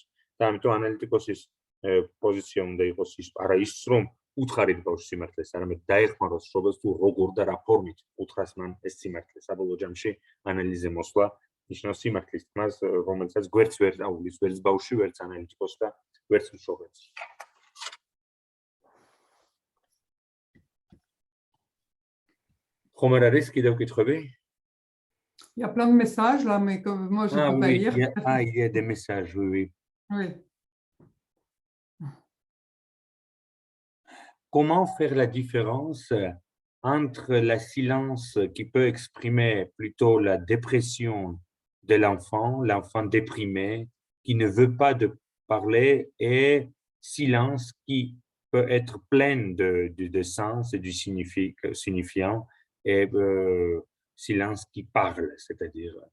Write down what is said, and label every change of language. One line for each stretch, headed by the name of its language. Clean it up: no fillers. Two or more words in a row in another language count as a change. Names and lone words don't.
Georgian: და ამიტომ ანალიტიკოსის პოზიცია უნდა იყოს არა ის, რომ უთხარით ბავშვს სიმართლეს, არამედ დაეხმაროს მშობელს თუ როგორ და რა ფორმით უთხრას მან ეს სიმართლე. საბოლოო ჯამში ანალიზზე მოსვლა ნიშნავს სიმართლის თქმას, რომელსაც გვერდს ვერ აუვლის, ვერც ბავშვი, ვერც ანალიტიკოსს და ვერც მშობელს. ხომ არ არის კიდევ კითხვები?
French: Il y a plein de messages là, mais que moi je ne peux pas lire. Il y a des messages, oui. Oui. Comment faire la différence entre la silence qui peut exprimer plutôt la dépression de l'enfant déprimé, qui ne veut pas de parler, et silence qui peut être plein de sens et du signifiant, et silence qui parle, c'est-à-dire...